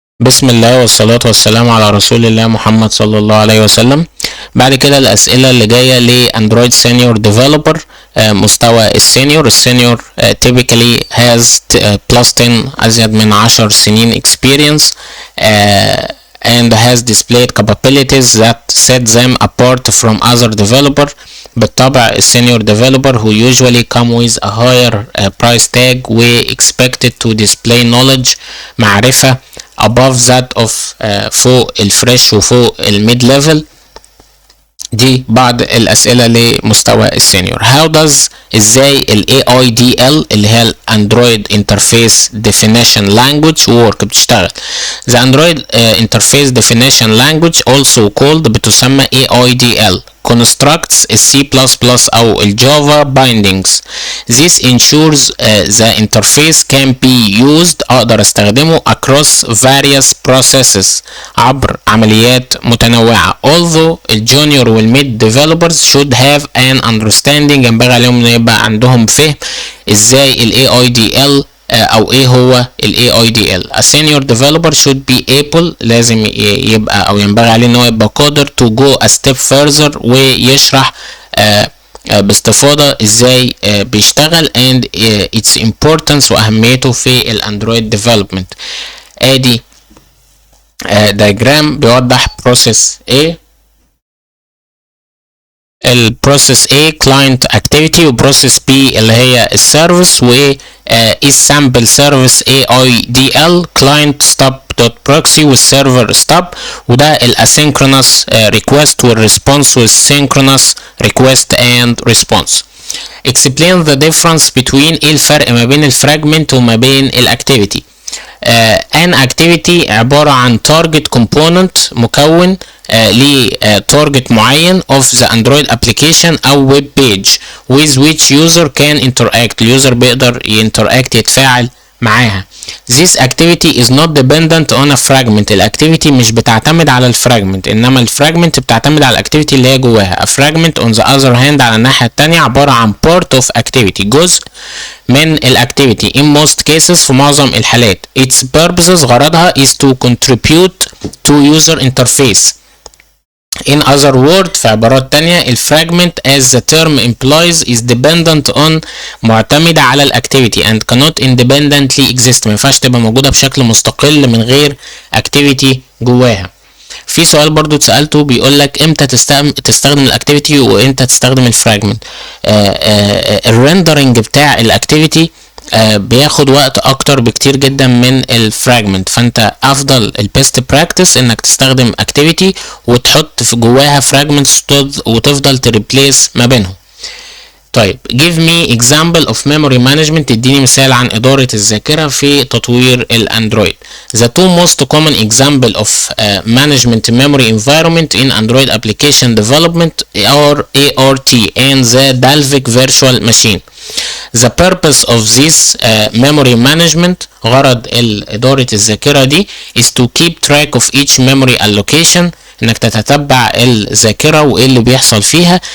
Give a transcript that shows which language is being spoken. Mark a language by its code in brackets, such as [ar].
[ar] بسم الله والصلاة والسلام على رسول الله محمد صلى الله عليه وسلم. بعد كده الأسئلة اللي جاية لأندرويد سينيور ديفلوبر، مستوى السينيور [en] typically has plus 10 [ar] أزيد من 10 سنين [en] experience and has displayed capabilities that set them apart from other developer. بالطبع السينيور developer who usually come with a higher price tag we expected to display knowledge [ar] معرفة [en] above that of [ar] فوق الفريش وفوق الميد ليفل. دي بعض الأسئلة لمستوى السينيور. [en] How does [ar] ازاي [en] ال AIDL [ar] اللي هي [en] ال Android Interface Definition Language work [ar] بتشتغل؟ [en] The Android Interface Definition Language also called [ar] بتسمى [en] AIDL constructs ال C++ أو ال Java bindings. This ensures the interface can be used [ar] أقدر استخدمه [en] across various processes [ar] عبر عمليات متنوعة. Although ال junior وال mid developers [en] should have an understanding [ar] ينبغي عليهم ان يبقى عندهم فهم ازاي ال AIDL او ايه هو ال AIDL. [en] A senior developer should be able [ar] لازم يبقى او ينبغي عليه ان هو يبقى قادر [en] to go a step further [ar] ويشرح باستفاضة ازاي بيشتغل [en] and its importance [ar] واهميته في الاندرويد development. ادي diagram بيوضح process A. البروسيس A client activity وبروسيس B اللي هي السيرفيس و sample service AIDL client stop dot proxy والسيرفر stop وده الاسynchronous request والresponse والsynchronous request and response. [en] Explain the difference between [ar] ايه الفرق ما بين الفراجمنت وما بين الاكتيفيتي. [en] an activity [ar] عبارة عن [en] target component [ar] مكون لتارجت معين [en] of the Android application أو web page with which user can interact. [ar] اليوزر بيقدر يتفاعل معاها. [en] This activity is not dependent on a fragment. [ar] الاكتيفيتي مش بتعتمد على الفراجمنت انما الفراجمنت بتعتمد على الاكتيفيتي اللي هي جواها. [en] A fragment on the other hand [ar] على الناحية التانية عبارة عن [en] part of activity [ar] جزء من الاكتيفيتي [en] in most cases [ar] في معظم الحالات. [en] Its purposes [ar] غرضها [en] is to contribute to user interface. In other words [ar] في عبارات تانية [en] الفراجمنت as the term implies is dependent on [ar] معتمدة على [en] الاكتيفيتي and cannot independently exist. [ar] ما ينفعش تبقى موجودة بشكل مستقل من غير اكتيفيتي جواها. في سؤال برضو اتسألته بيقولك امتى تستخدم الاكتيفيتي وامتى تستخدم الفراجمنت. الريندرنج بتاع الاكتيفيتي بياخد وقت اكتر بكتير جدا من الفراجمنت فانت افضل البيست براكتس انك تستخدم اكتيفيتي وتحط في جواها فراجمنتس وتفضل تريبليس ما بينهم. طيب [en] give me example of memory management. [ar] اديني مثال عن ادارة الذاكرة في تطوير الاندرويد. [en] The two most common example of management memory environment in Android application development are ART and the Dalvik virtual machine. The purpose of this memory management [ar] غرض إدارة الذاكرة دي [en] is to keep track of each memory allocation [ar] انك تتتبع الذاكرة وايه اللي بيحصل فيها.